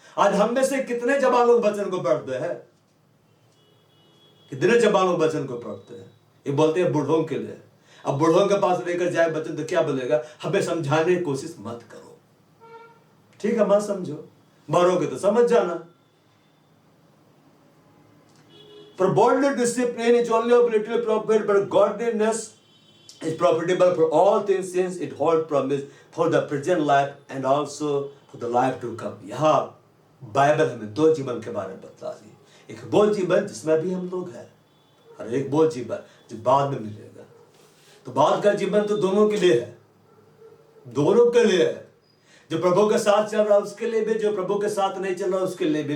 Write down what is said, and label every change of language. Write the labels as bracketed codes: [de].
[hi] आज हम में से कितने जवान लोग वचन को पढ़ते हैं, कितने जवान लोग वचन को पढ़ते हैं। ये बोलते हैं बूढ़ों के लिए। अब बूढ़ों के पास लेकर जाए वचन तो क्या बोलेगा, हमें समझाने की कोशिश मत करो। ठीक है, मत समझो, मरोगे तो समझ जाना। [en] For bodily discipline is only of little profit, but godliness is profitable for all things, since it holds promise for the present life and also for the life to come. [hi] यहाँ बाइबल हमें दो जीवन के बारे में बता रही है। एक वो जीवन जिसमें भी हम लोग हैं, और एक वो जीवन जो बाद में मिलेगा। तो बाद का जीवन तो दोनों के लिए है, दोनों के लिए है। जो प्रभु के साथ चल रहा है उसके लिए भी, जो प्रभु के साथ नहीं चल रहा उसके लिए भी।